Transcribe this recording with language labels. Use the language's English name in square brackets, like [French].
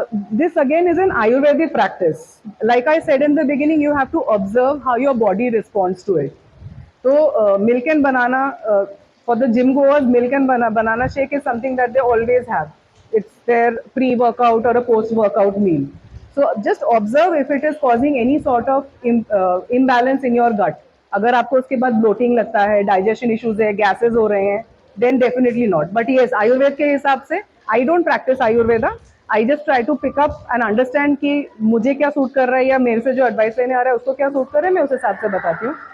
[English] This again is an Ayurvedic practice. Like I said in the beginning, you have to observe how your body responds to it. So milk and banana, for the gym goers, milk and banana shake is something that they always have. It's their pre-workout or a post-workout meal. So just observe if it is causing any sort of imbalance in your gut. [Hindi] अगर आपको उसके बाद bloating लगता है, digestion issues है, gases हो रहे हैं, [English] then definitely not. But yes, [Hindi] Ayurveda के हिसाब से, [English] I don't practice Ayurveda. I just try to pick up and understand [Hindi] कि मुझे क्या सूट कर रहा है या मेरे से जो एडवाइस लेने आ रहा है उसको क्या सूट कर रहा है, मैं उस हिसाब से बताती हूँ.